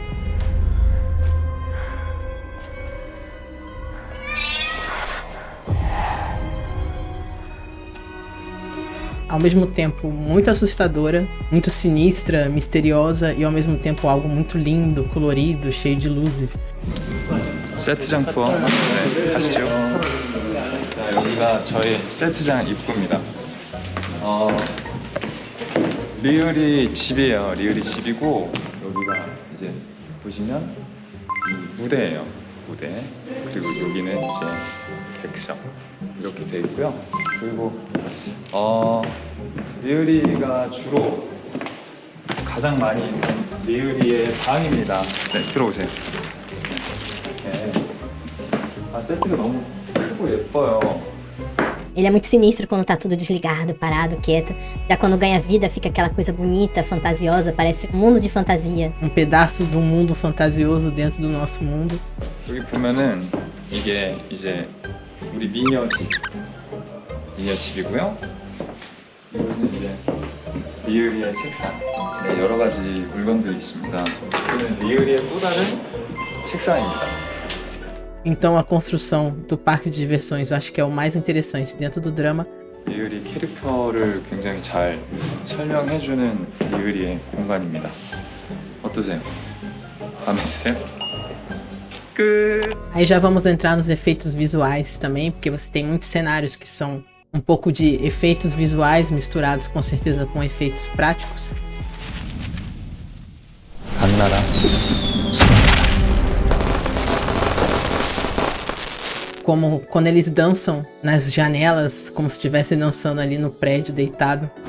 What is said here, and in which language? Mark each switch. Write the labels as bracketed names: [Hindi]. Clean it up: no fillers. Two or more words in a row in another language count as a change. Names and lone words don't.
[Portuguese] Ao mesmo tempo muito assustadora, muito sinistra, misteriosa e ao mesmo tempo algo muito lindo, colorido, cheio de luzes. [Korean] 세트장 투어 네, 가시죠. 자, 여기가 저희 세트장 입구입니다. 리을이 집이에요. 리을이 집이고 여기가 이제 보시면 이 무대예요. 무대. 그리고 여기는 이제 객석 이렇게 돼 있고요. 그리고 리을이가 주로 가장 많이 있는 리을이의 방입니다. 네, 들어오세요. 네. 세트가 너무 크고 예뻐요. [Portuguese] Ele é muito sinistro quando tá tudo desligado, parado, quieto. Já quando ganha vida fica aquela coisa bonita, fantasiosa, parece um mundo de fantasia. Um pedaço de um mundo fantasioso dentro do nosso mundo. [Korean] 여기 보면은 이게 이제 우리 미녀 집이고요. 이것은 이제 리을이의 책상. 네, 여러 가지 물건들이 있습니다. 이거는 리을이의 또 다른 책상입니다. [Portuguese] Então a construção do parque de diversões eu acho que é o mais interessante dentro do drama. [Korean] 리을이 캐릭터를 굉장히 잘 설명해주는 리을이의 공간입니다. 어떠세요? 마음에 드세요? 끝! [Portuguese] Aí já vamos entrar nos efeitos visuais também, porque você tem muitos cenários que são um pouco de efeitos visuais misturados com certeza com efeitos práticos. 한나라 Como quando eles dançam nas janelas, como se estivessem dançando ali no prédio deitado.